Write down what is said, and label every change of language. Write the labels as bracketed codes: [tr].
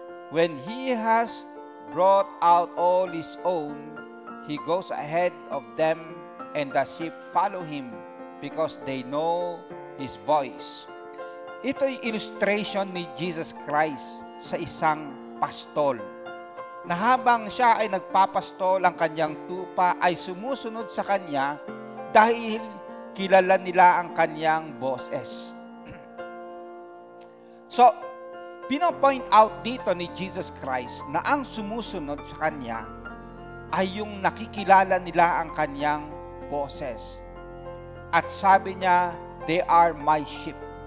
[en] When He has brought out all His own, He goes ahead of them, and the sheep follow Him, because they know His voice. [tl] Ito'y illustration ni Jesus Christ sa isang pastol, na habang siya ay nagpapastol, ang kanyang tupa ay sumusunod sa kanya dahil kilala nila ang kanyang boses. So, pinopoint out dito ni Jesus Christ na ang sumusunod sa kanya ay yung nakikilala nila ang kanyang boses. At sabi niya, [en] they are my sheep.